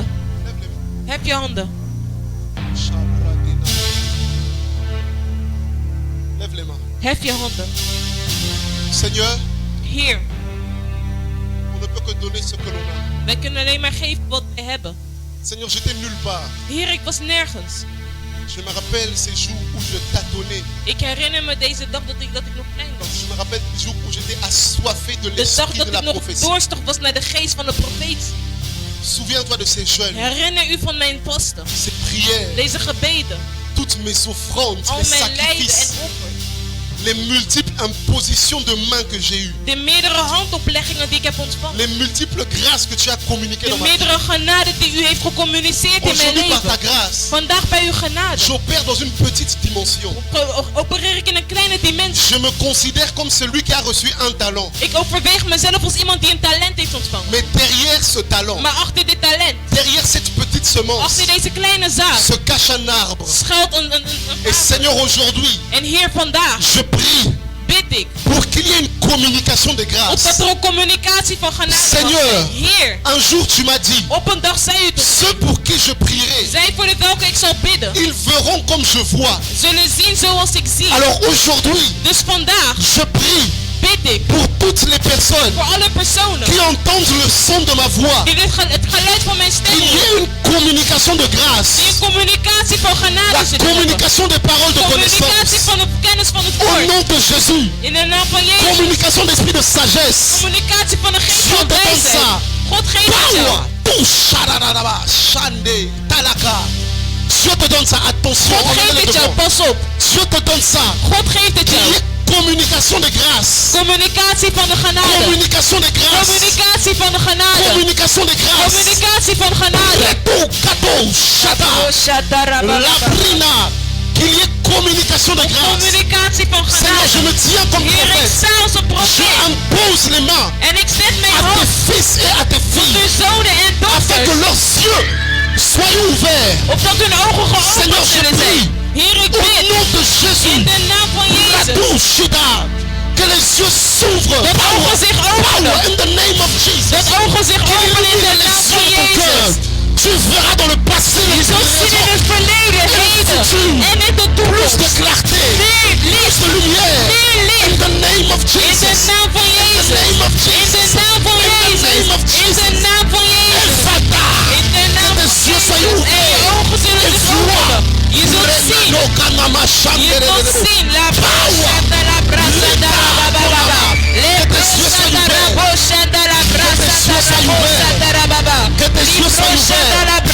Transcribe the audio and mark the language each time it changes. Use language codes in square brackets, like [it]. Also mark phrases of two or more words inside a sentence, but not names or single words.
[fr] Lève les mains. [nl] Hef je handen. [fr] Shabradina. Lève les mains. [nl] Hef je handen. [fr] Seigneur, [nl] Heer, [fr] on ne peut que donner ce que l'on a. [nl] wij kunnen alleen maar geven wat wij hebben. [fr] Seigneur, j'étais nulle part. [nl] Heer, ik was nergens. [fr] Je me rappelle ces jours où je tâtonnais. [nl] Ik herinner me deze dag dat ik nog klein was. [fr] Je me rappelle les jours où j'étais assoiffé de [nl] De dag [fr] l'esprit [nl] dat [fr] de la [nl] ik nog [fr] prophétie. [nl] dorstig was naar de geest van de profeet. [fr] Souviens-toi de ces jeûnes, [nl] Herinner u van mijn posten. [fr] ces prières, [nl] Deze gebeden. [fr] toutes mes offrandes, [nl] Al [fr] mes [nl] mijn lijden en [fr] sacrifices, [nl] offers. [fr] les multiples impositions de mains que j'ai eues, [nl] De meerdere handopleggingen die ik heb ontvangen. [fr] les multiples grâces que tu as communiquées [nl] De [fr] dans ma vie. [nl] meerdere genade die u heeft gecommuniceerd in mijn [fr] Aujourd'hui, par ta [nl] leven. [fr] grâce, [nl] Vandaag bij uw genade [fr] j'opère dans une petite dimension. [nl] opereer ik in een kleine dimensie. [fr] Je me considère comme celui qui a reçu un talent. [nl] Ik overweeg mezelf als iemand die een talent heeft ontvangen. [fr] Mais derrière ce talent, [nl] Maar achter dit talent, [fr] derrière cette petite semence, [nl] achter deze kleine zaad, [fr] se cache un arbre. [nl] schuilt een [fr] Et [nl] aarde. [fr] Seigneur, aujourd'hui, [nl] En hier vandaag [fr] je prie [nl] bid ik [fr] pour qu'il y ait une communication de [nl] opdat [fr] grâce. [nl] er een communicatie van genade mag [fr] Seigneur. [nl] zijn. Heer, [fr] Un jour, tu m'as dit, [nl] op een dag zei u tot [fr] ceux pour qui je prierai, [nl] zij voor de welke ik zal bidden, [fr] ils verront comme je vois. [nl] zullen zien zoals ik zie. [fr] Alors aujourd'hui, [nl] Dus vandaag [fr] je prie [nl] bid ik [fr] pour toutes les personnes [nl] voor alle personen [fr] qui entendent le son de ma voix, [nl] die het geluid van mijn stem [fr] qu'il y [nl] horen. [fr] ait une communication de [nl] Die [fr] grâce, [nl] een communicatie van genade [fr] la [nl] zullen hebben. [fr] communication des paroles de [nl] Communicatie [fr] connaissance. [nl] van de kennis van het [fr] Au [nl] woord. [fr] nom de Jésus, [nl] In de naam van Jezus. [fr] communication d'esprit de sagesse. [nl] Communicatie van de geest [fr] Dieu [nl] van [fr] te donne [nl] wijsheid. [fr] ça. [nl] God geeft het jou. Power. Toucharararaba, Shande, Talaka. [fr] Dieu te donne ça. Attention, [nl] God geeft [fr] emmenez-le [nl] het jou. [fr] devant. [nl] Pas op. [fr] Dieu te donne ça. [nl] God geeft het [fr] Qu'il y [nl] jou. [fr] ait communication de grâce. [nl] Communicatie van de genade. [fr] Communication de grâce. [nl] Communicatie van de genade. [fr] Communication de grâce. [nl] Communicatie van genade. Leto, Kato, Shada, Labrina. [fr] Qu'il y ait communication de grâce. [nl] Communicatie van [fr] Seigneur, je [nl] genade. [fr] me tiens comme [nl] Heer, ik [fr] prophète. [nl] sta als een [fr] Je [nl] profeet. [fr] impose les mains [nl] En ik zet mijn [fr] à tes [nl] hand [fr] fils et à tes [nl] op [fr] filles [nl] hun zonen en [fr] afin que [nl] dochters. [fr] leurs yeux soient ouverts. [nl] Opdat hun ogen [fr] Seigneur, [nl] geopend [fr] je [nl] zullen zijn. [fr] prie [nl] Heer, ik [fr] au [nl] bid. [fr] nom de [nl] In [fr] Jésus. [nl] de naam van Jezus. Radou Shida, [fr] que les yeux s'ouvrent. [nl] Dat ogen zich [fr] Power [nl] openen. [en] in the name of Jesus. [nl] Dat ogen zich [fr] Qu'il [nl] openen in de [fr] illumine [nl] naam [fr] les [nl] van [fr] yeux de ton cœur. [nl] Jezus. [fr] Tu verras dans le passé [nl] Je [fr] les [nl] zult zien in het verleden, heden en in de [fr] plus de [nl] toekomst. [fr] clarté, [nl] Meer [fr] plus [nl] licht, [fr] de lumière. [nl] meer [en] In [nl] licht. [en] the name of [nl] In de [en] Jesus. [nl] naam van [en] In the [nl] Jezus. [en] name of [nl] In de [en] Jesus. [nl] naam van [en] In the [nl] Jezus. [en] name of [nl] In de [en] Jesus. [nl] naam van Jezus. [fr] Efata. [nl] In de naam [fr] Que [nl] van [fr] tes yeux soient [nl] Jezus. En je [fr] ouverts. [nl] ogen zullen [fr] Et [nl] zich [fr] vois. [nl] openen. Je zult zien. Renano Kanama Je zult Shanderero. zien. La brasada, la brasada, la bababa. Le brasada, la brasada, la brasada, la brasada, la bababa. [fr] Que tes yeux soient ouverts.